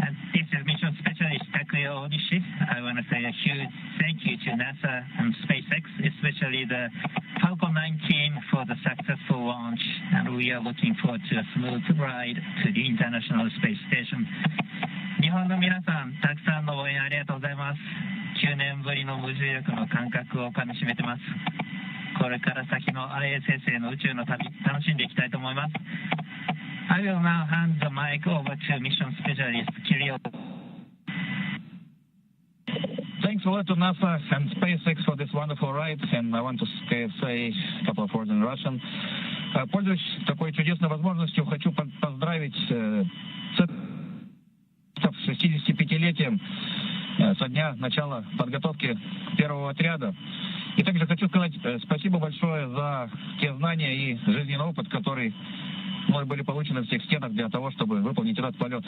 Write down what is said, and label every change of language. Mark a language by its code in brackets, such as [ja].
[en] This is Mission Specialist Takuya Onishi. I want to say a huge thank you to NASA and SpaceX, especially the Falcon 19 for the successful launch, and we are looking forward to a smooth ride to the International Space Station. [ja] 日本の皆さん、たくさんの応援ありがとうございます。9年ぶりの無重力の感覚をかみしめてます。これから先の ISS への宇宙の旅、楽しんでいきたいと思います。 [en] I will now hand the mic over to Mission Specialist Kirill. Thanks a lot to NASA and SpaceX for this wonderful ride, and I want to say a couple of words in Russian. [ru] Пользуясь такой чудесной возможностью, хочу поздравить с 65-летием со дня начала подготовки первого отряда. И также хочу сказать спасибо большое за те знания и жизненный опыт, который мной были получены в всех стенах для того, чтобы выполнить этот полет.